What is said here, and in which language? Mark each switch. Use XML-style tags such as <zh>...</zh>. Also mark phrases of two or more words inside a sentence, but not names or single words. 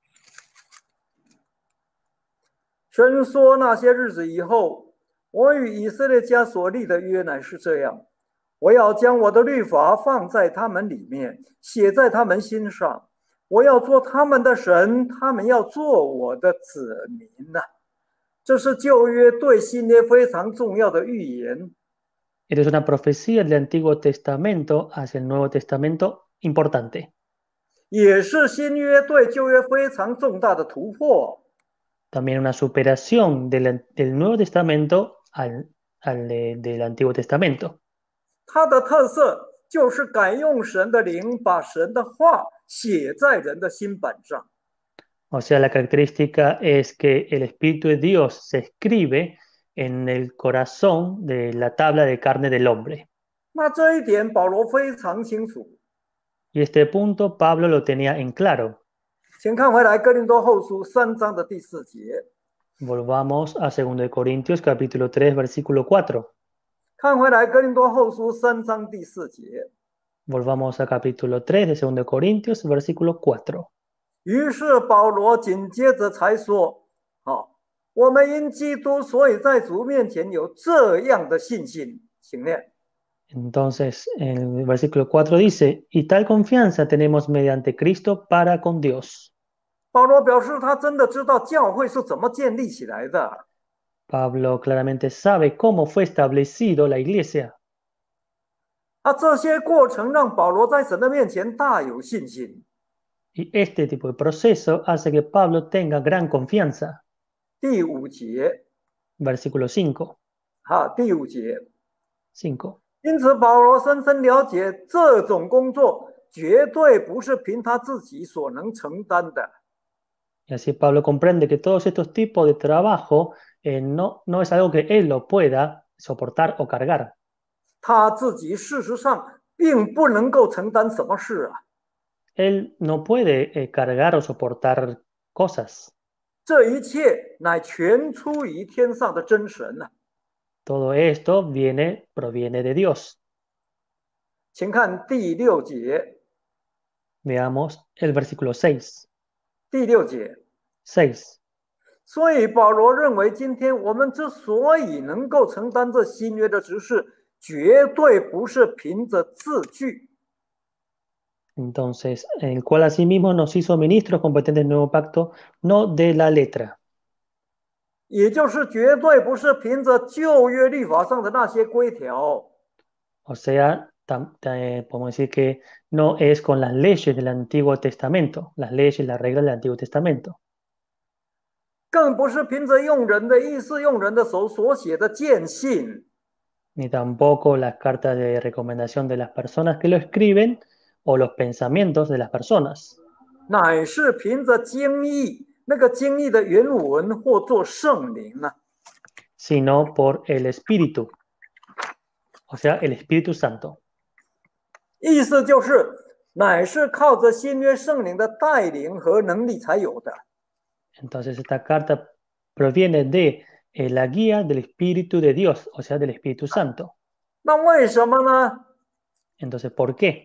<zh>神说：那些日子以后，我与以色列家所立的约乃是这样：我要将我的律法放在他们里面，写在他们心上。我要做他们的神，他们要做我的子民呐。这是旧约对新约非常重要的预言。</zh> <es>Esta es una profecía del Antiguo Testamento hacia el Nuevo Testamento importante.</es> <zh>也是新约对旧约非常重大的突破。</zh> <es>También una superación del Nuevo Testamento del Antiguo Testamento.</es> <zh>它的特色就是改用神的灵，把神的话写在人的心板上。</zh> <es>O sea, la característica es que el Espíritu de Dios se escribe en el corazón de la tabla de carne del hombre.</es> <zh>那这一点保罗非常清楚。</zh> <es>Y este punto Pablo lo tenía en claro.</es> <zh>请看回来哥林多后书3章的第4节。</zh> <es>Volvamos a 2 de Corintios capítulo 3 versículo 4.</es> <zh>看回来哥林多后书3章第4节。</zh> <es>Volvamos a capítulo 3 de 2 de Corintios versículo 4.</es> <zh>于是保罗紧接着才说：我们因基督，所以在主面前有这样的信心。请念。</zh> <es>Entonces, en el versículo 4 dice, y tal confianza tenemos mediante Cristo para con Dios.</es> <zh>保罗表示，他真的知道教会是怎么建立起来的。</zh> <es>Pablo claramente sabe cómo fue establecido la iglesia.</es> <zh>这些过程让保罗在神的面前大有信心。</zh> <es>Y este tipo de proceso hace que Pablo tenga gran confianza.</es> <zh>第五节，</zh> <es>Versículo 5.</es> <zh>第五节，</zh> <es>5.</es> <zh>因此保罗深深了解这种工作绝对不是凭他自己所能承担的。</zh> <es>Y así Pablo comprende que todos estos tipos de trabajo no es algo que él lo pueda soportar o cargar.</es> <zh>他自己事实上并不能够承担什么事啊。</zh> <es>Él no puede cargar o soportar cosas.</es> <zh>这一切乃全出于天上的真神啊。</zh> <es>Todo esto proviene de Dios.</es> <zh>请看第六节。</zh> <es>Veamos el versículo 6.</es> <zh>第六节，</zh> <es>6.</es> <zh>所以保罗认为，今天我们之所以能够承担这新约的职事，绝对不是凭着字句。</zh> <es>Entonces, el cual asimismo nos hizo ministros competentes del nuevo pacto, no de la letra.</es> <zh>也就是绝对不是凭着旧约律法上的那些规条。</zh> <es>O sea, podemos decir que no es con las leyes del Antiguo Testamento, las leyes, las reglas del Antiguo Testamento.</es> <zh>更不是凭着用人的意思、用人的手所写的荐信，</zh> <es>Ni tampoco las cartas de recomendación de las personas que lo escriben o los pensamientos de las personas,</es> <zh>乃是凭着经义，那个经义的原文或作圣灵啊。</zh> <es>sino por el Espíritu, o sea, el Espíritu Santo.</es> <zh>意思就是，乃是靠着新约圣灵的带领和能力才有的。</zh> <es>Entonces, esta carta proviene de la guía del Espíritu de Dios, o sea, del Espíritu Santo.</es> <zh>那为什么呢？</zh> <es>Entonces, ¿por qué?</es>